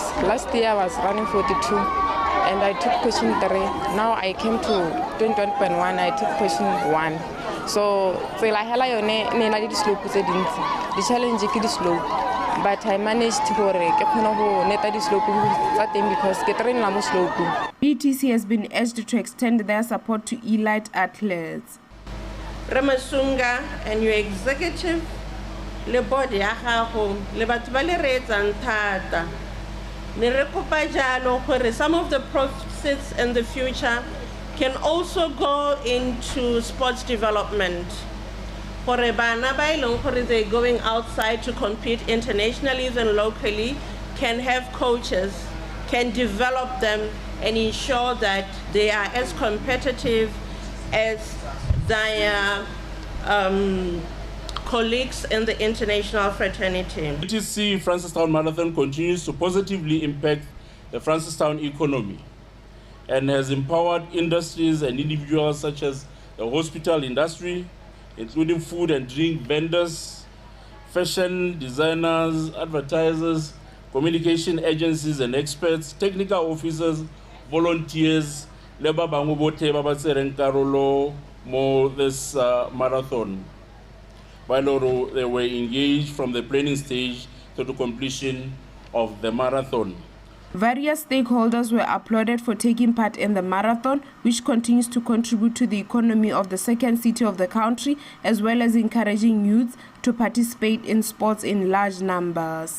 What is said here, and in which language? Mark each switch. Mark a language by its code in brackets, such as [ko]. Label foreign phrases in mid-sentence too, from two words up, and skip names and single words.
[en] Last year I was running 42 and I took position 3. Now I came to 21.1, I took position 1. So the challenge is the slope. but I managed to go slope because [tn] ke train la mo slope. [en] BTC has been urged to extend their support to elite athletes. Ramasunga and your executive, [tn] le board ya gago, le batho ba le reetsang thata. Ne re kopa jalo gore [en] some of the proceeds in the future can also go into sports development. [tn] Gore bana ba ileng gore [en] they're going outside to compete internationally even locally can have coaches, can develop them and ensure that they are as competitive as their colleagues in the international fraternity. BTC Francistown Marathon continues to positively impact the Francistown economy and has empowered industries and individuals such as the hospital industry, including food and drink vendors, fashion designers, advertisers, communication agencies and experts, technical officers, volunteers, [tn] leba bango bote ba ba tsereng karolo mo [en] this marathon. While they were engaged from the planning stage to the completion of the marathon. Various stakeholders were applauded for taking part in the marathon, which continues to contribute to the economy of the second city of the country, as well as encouraging youths to participate in sports in large numbers.